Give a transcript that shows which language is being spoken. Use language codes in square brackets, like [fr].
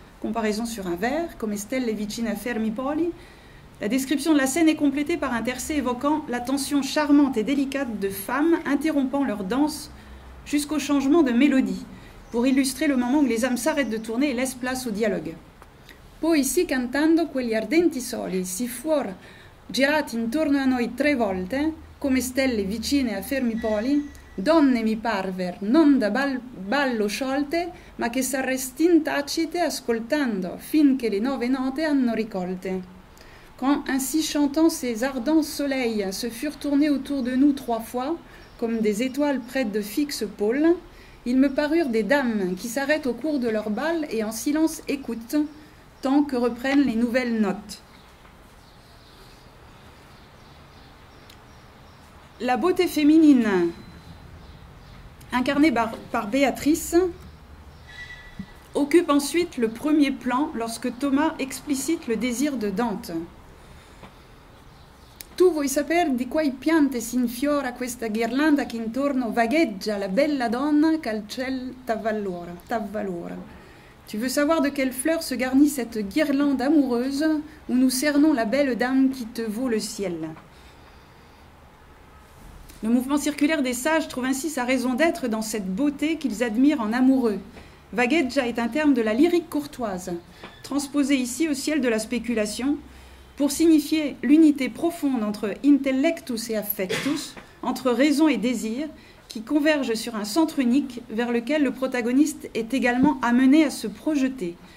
[fr] Comparaison sur un verre, comme [it] stelle vicine a fermi poli. [fr] La description de la scène est complétée par un tercet évoquant la tension charmante et délicate de femmes interrompant leur danse jusqu'au changement de mélodie, pour illustrer le moment où les âmes s'arrêtent de tourner et laissent place au dialogue. [it] Poi si cantando quegli ardenti soli si fuor girati intorno a noi 3 volte, come stelle vicine a fermi poli, donne mi parver non da ballo sciolte, ma che s'arrestin tacite ascoltando, finché le 9 note hanno ricolte. [fr] Quand ainsi chantant ces ardents soleils se furent tournés autour de nous 3 fois, comme des étoiles près de fixes pôles, ils me parurent des dames qui s'arrêtent au cours de leur bal et en silence écoutent, tant que reprennent les nouvelles notes. La beauté féminine, incarnée par Béatrice, occupe ensuite le premier plan lorsque Thomas explicite le désir de Dante. [it] Tu vuoi saper di quai piante s'infiora questa ghirlanda che intorno vagheggia la bella donna qu'al ciel t'avvalora. [fr] Tu veux savoir de quelle fleur se garnit cette guirlande amoureuse où nous cernons la belle dame qui te vaut le ciel. Le mouvement circulaire des sages trouve ainsi sa raison d'être dans cette beauté qu'ils admirent en amoureux. Vagheggia est un terme de la lyrique courtoise, transposé ici au ciel de la spéculation, pour signifier l'unité profonde entre intellectus et affectus, entre raison et désir, qui convergent sur un centre unique vers lequel le protagoniste est également amené à se projeter.